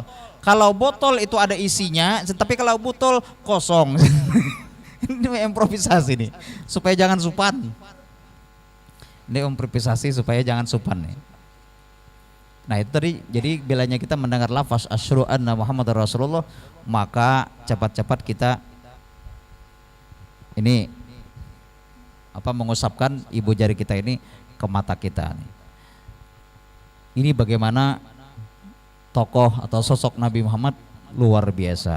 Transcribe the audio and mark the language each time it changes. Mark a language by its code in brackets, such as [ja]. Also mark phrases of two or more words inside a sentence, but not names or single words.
[id] Kalau botol itu ada isinya, tapi kalau butul kosong. Ini improvisasi nih, supaya jangan supan. Ini improvisasi supaya jangan supan nih. Nah itu tadi, jadi bilanya kita mendengar lafaz [ar] أشهد أن محمدا رسول الله, [id] maka cepat-cepat kita ini mengusapkan ibu jari kita ini ke mata kita. Ini bagaimana tokoh atau sosok Nabi Muhammad luar biasa.